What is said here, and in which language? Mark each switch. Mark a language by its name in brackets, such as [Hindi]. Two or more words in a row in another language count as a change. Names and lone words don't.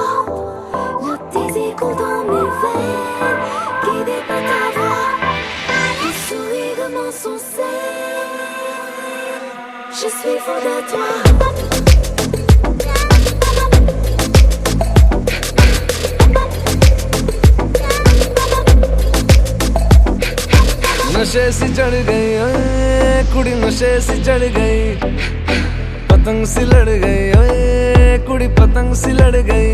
[French] Le désir coule dans mes veines, guidé par ta voix. Ton sourire m'insouciait, je suis folle à toi. [Punjabi] ਨਸ਼ੇ ਸੀ ਚੜ੍ਹ ਗਈ ਓਏ ਕੁੜੀ, ਨਸ਼ੇ ਸੀ ਚੜ੍ਹ ਗਈ, ਪਤੰਗ ਸੀ ਲੜ ਗਈ ਓਏ ਕੁੜੀ, ਪਤੰਗ ਸੀ ਲੜ ਗਈ।